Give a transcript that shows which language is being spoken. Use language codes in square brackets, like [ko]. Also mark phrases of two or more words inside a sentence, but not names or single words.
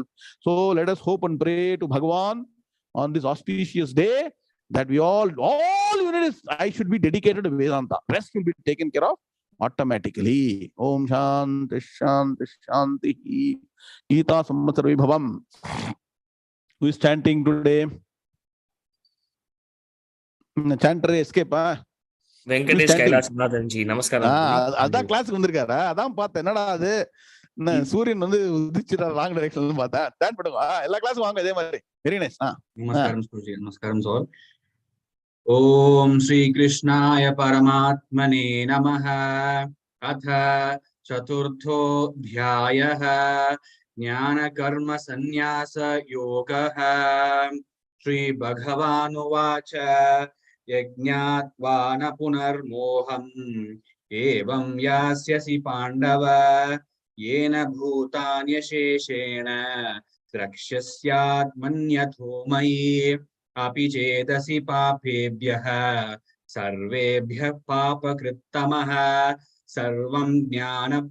[en] So let us hope and pray to Bhagavan on this auspicious day that we all you need is, I should be dedicated to Vedanta. Rest will be taken care of automatically. [sa] ॐ शान्ति शान्ति शान्ति. Gita Samvatsara Vaibhavam. [en] Who is chanting today? Chanter escape, [ta] வெங்கடேஷ் கைலாசநாதன் ஜி நமஸ்காரம். அதான் கிளாஸ்க்கு வந்திருக்காரா? அதான் பார்த்தேன். என்னடா அது சூரியன் உதிச்சிட்டார் [en] wrong direction [ta] பார்த்தா. ஸ்டாண்ட் பண்ணுங்க. எல்லா கிளாஸும் வாங்க இதே மாதிரி. [en] very nice. [ta] நமஸ்காரம் ஸ்ரூஜி. நமஸ்காரம் சார். [sa] ॐ श्री कृष्णाय परमात्मने नमः. अथ चतुर्थोऽध्यायः ज्ञान कर्म संन्यास योगः. श्री भगवानुवाच यज्ञात्वान पुनर्मोहम् एवं यास्यसि पाण्डव येन भूतान्यशेषेण द्रक्ष्यस्यात्मन्यथो मयि अपि चेदसि पापेभ्यः सर्वेभ्यः पापकृत्तमः सर्वं